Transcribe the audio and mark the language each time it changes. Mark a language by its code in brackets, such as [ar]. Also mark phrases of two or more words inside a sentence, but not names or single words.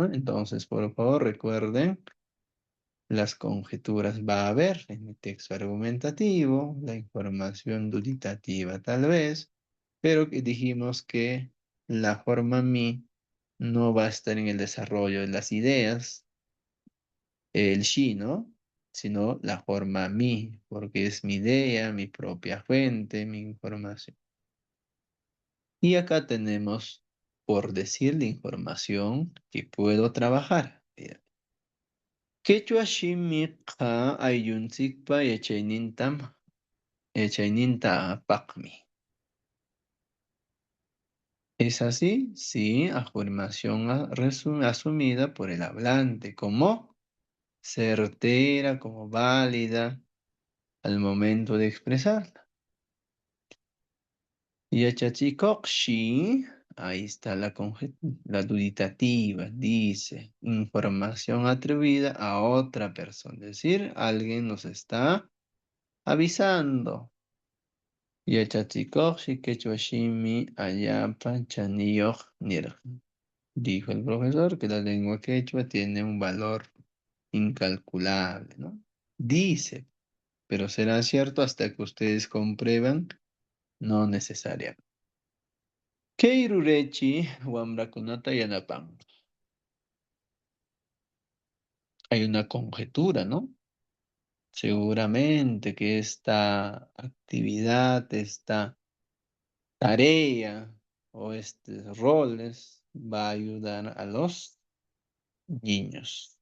[es] Entonces, por favor, recuerden. Las conjeturas va a haber en el texto argumentativo, la información duditativa tal vez, pero que dijimos que la forma mi no va a estar en el desarrollo de las ideas, el shi, ¿no? Sino la forma mi, porque es mi idea, mi propia fuente, mi información. Y acá tenemos, por decir la información que puedo trabajar. [qu] Quechua shimiqa ayllunchikpa yachaynintapaqmi. [es] ¿Es así? Sí, afirmación asumida por el hablante como certera, como válida al momento de expresarla. Yachachikoqshi, ahí está la duditativa, dice, información atribuida a otra persona, es decir, alguien nos está avisando. [qu] Yachachikoqshi quechuashimi allapa chaniyuq nirq. [es] Dijo el profesor que la lengua quechua tiene un valor incalculable, ¿no? Dice, pero será cierto hasta que ustedes comprueban, no necesariamente. [qu] Keirurechi wamrakunata yanapan. [es] Hay una conjetura, ¿no? Seguramente que esta actividad, esta tarea o estos roles va a ayudar a los niños.